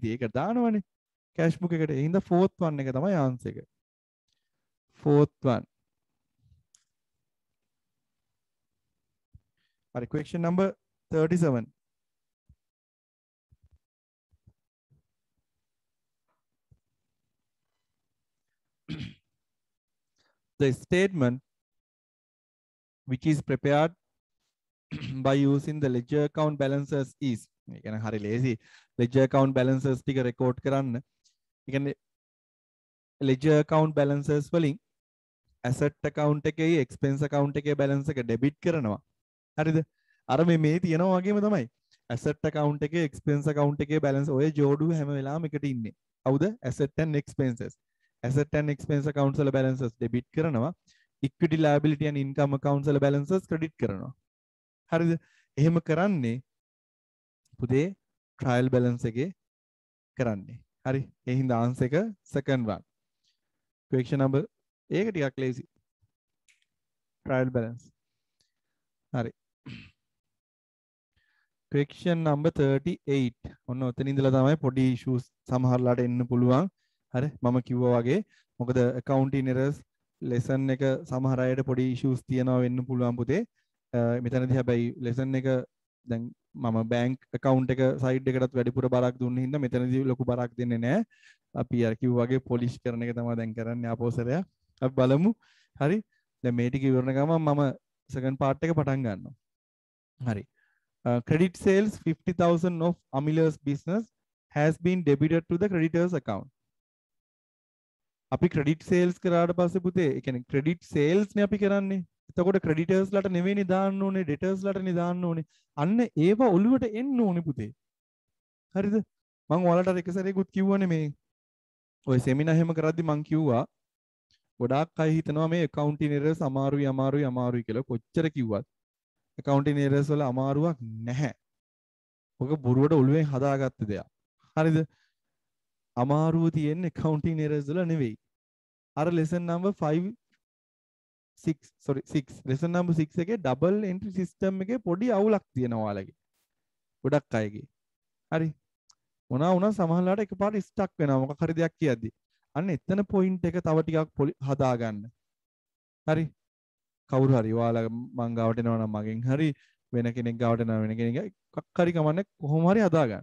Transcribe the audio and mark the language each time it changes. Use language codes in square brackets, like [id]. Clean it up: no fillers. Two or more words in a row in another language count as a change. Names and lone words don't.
[si] ඉතින් ඒක දානවනේ [en] cash book [si] එකට. ඒ හින්දා [en] fourth one [si] එක තමයි answer එක. [en] fourth one. හරි question number 37. The statement which is prepared by using the ledger account balances is [si] ඒ කියන්නේ හරි ලේසි [en] ledger account balances ටික record කරන්න. [si] ඒ කියන්නේ [en] ledger account balances [si] වලින් [en] asset account [si] එකේ [en] expense account [si] එකේ balance එක debit කරනවා. හරිද? අර මේ තියෙනවා වගේම තමයි. [en] asset account [si] එකේ [en] expense account [si] එකේ balance ඔය ජෝඩුව හැම වෙලාවෙම එකට ඉන්නේ. හවුද? [en] asset and expenses. asset and expense accounts වල balances debit කරනවා. equity liability and income accounts වල balances credit කරනවා. [si] හරිද? එහෙම කරන්නේ පුතේ [en] trial balance [si] එකේ කරන්නේ. හරි. ඒ හින්දා [en] answer එක second one. question number [si] ඒක ටිකක් [en] lazy. trial balance. හරි. question number 38. [si] ඔන්න ඔතන ඉඳලා තමයි පොඩි issues සමහරලාට එන්න පුළුවන්. හරි. මම කිව්වා වගේ මොකද [en] accounting errors lesson [si] එක සමහර අයට පොඩි issues තියනවා වෙන්න පුළුවන් පුතේ. මෙතනදී හැබැයි lesson එක දැන් මම [en] bank account [si] එක side එකටත් වැඩිපුර බරක් දුන්න හින්දා මෙතනදී ලොකු බරක් දෙන්නේ නැහැ. අපි අර කිව්වා වගේ polish කරන එක තමයි දැන් කරන්නේ ආපෝසරයක්. අපි බලමු. හරි. දැන් මේ ටික ඉවරන ගමන් මම [en] second part [si] එක පටන් ගන්නවා. හරි. [en] Credit sales 50,000 of Amila's business has been debited to the creditors account. [si] අපි [en] credit sales [si] කරාට පස්සේ පුතේ ඒ කියන්නේ [en] credit sales [si] නේ අපි කරන්නේ. එතකොට creditors ලට නෙවෙයිනේ දාන්න ඕනේ debtors ලටනේ දාන්න ඕනේ. අන්න ඒව ඔළුවට එන්න ඕනේ පුතේ. හරිද? මම ඔයාලට අර එක සැරේකුත් කිව්වනේ මේ ඔය seminar එහෙම කරද්දි මම කිව්වා ගොඩාක් අය හිතනවා මේ [en] accounting errors [si] අමාරුයි කියලා කොච්චර කිව්වත් [en] accounting errors [si] වල අමාරුවක් නැහැ. ඔක බොරුවට ඔළුවෙන් හදාගත්ත දෙයක්. හරිද? අමාරුව තියෙන්නේ [en] accounting errors [si] වල නෙවෙයි. අර [en] lesson number 5 6 sorry 6 lesson number 6 [si] එකේ [en] double entry system [si] එකේ පොඩි අවුලක් තියෙනවා ඔයාලගේ. ගොඩක් අයගේ. හරි. මොනවා වුණා සමහරලාට එකපාරට ස්ටක් වෙනවා මොකක් හරි දෙයක් කියද්දි. අන්න එතන පොයින්ට් එක තව ටිකක් හදාගන්න. හරි. කවුරු හරි ඔයාලා මං ගාවට එනවා නම් මගෙන් හරි වෙන කෙනෙක් ගාවට එනවා වෙන කෙනෙක් එකක් හරි කමන්නේ කොහොම හරි හදාගන්න.